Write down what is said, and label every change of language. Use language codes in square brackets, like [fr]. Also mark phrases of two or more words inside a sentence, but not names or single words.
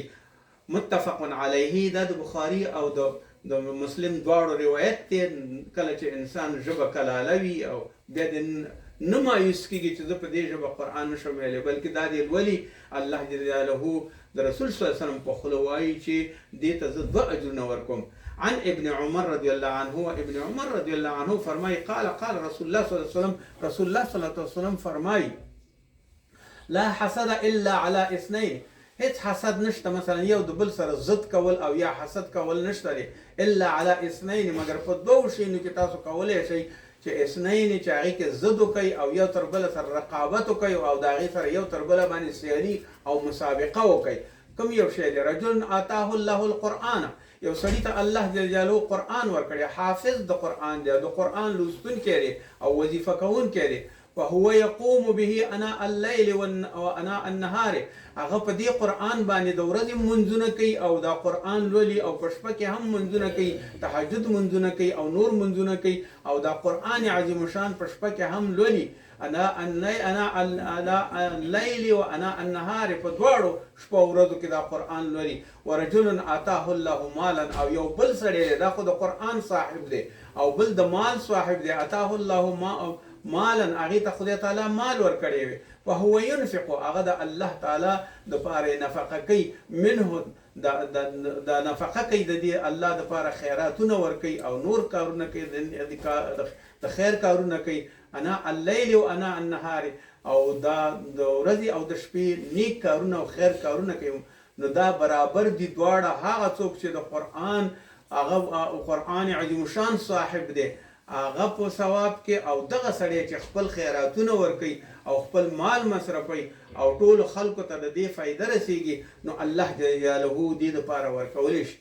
[ar] متفق علیه [ps] دا د بخاري او د مسلم دواړو روایت دی کله چې انسان ژبه کلاله وي او بیا د نه مایوس کېږي چې زه په دې ژبه قرآن نشم ویلی بلکې دا دې لولي الله [ar] جل جلاله [ps] د رسول [ar] صلی الله علیه وسلم [ps] په خوله وایي چې دې ته زه دوه اجرونه ورکوم. [ar] عن ابن عمر رضي الله عنه [ps] ابن عمر [ar] رضي الله عنه [ps] فرمای [ar] قال رسول الله صلى الله عليه وسلم [ps] رسول الله [ar] صلى الله عليه وسلم [ps] فرمای [ar] لا حسد الا على اثنين [ps] هیڅ حسد نشته مثلا یو د بل سره ضد کول او یا حسد کول نشته دی [ar] الا على اثنين [ps] مگر په دوه شیانو کې تاسو کولی شئ چې اثنين چې هغې کې ضد وکوئ او یو تر بله سره رقابت وکوئ او د هغې سره یو تر بله باندې سیالي او مسابقه وکوئ. کوم یو شی دی؟ [ar] رجل آتاه الله القرآن [ps] یو سړي ته الله [ar] جل جلاله [ps] قرآن ورکړی حافظ د قرآن دی د قرآن لوستونکی دی او وظیفه کوونکی دی [ar] وهو يقوم به اناء الليل واناء النهار [ps] هغه په دې قرآن باندې د ورځې منځونه کوي او دا قرآن لولي او په شپه کې هم منځونه کوي تهجد منځونه کوي او نور منځونه کوي او دا قرآن عظیم شان په شپه کې هم لولي [ar] اناء الليل واناء النهار [ps] په دواړو شپه او ورځو کې دا قرآن لولي. [ar] ورجل آتاه الله مالا [ps] او یو بل سړی دا خو د قرآن صاحب دی او بل د مال صاحب دی [ar] آتاه الله مالا [ps] هغې ته خدای تعالی مال ورکړی وي [ar] وهو ينفق [ps] هغه د الله تعالی دپاره نفقه کوي منه د نفقه کوي د دې الله دپاره خیراتونه ورکوي او نور کارونه کوي د خیر کارونه کوي [ar] انا اللیل و انا النهار [ps] او دا د ورځې او د شپې نیک کارونه او خیر کارونه کوي نو دا برابر دي دواړه هغه څوک چې د قرآن هغه قرآن عظیم شان صاحب دی هغه په ثواب کې او دغه سړی چې خپل خیراتونه ورکوي او خپل مال مصرفوي او ټولو خلکو ته د دې فایده رسیږي نو الله [ar] جل جلاله [ps] دې دپاره ورکولی شي.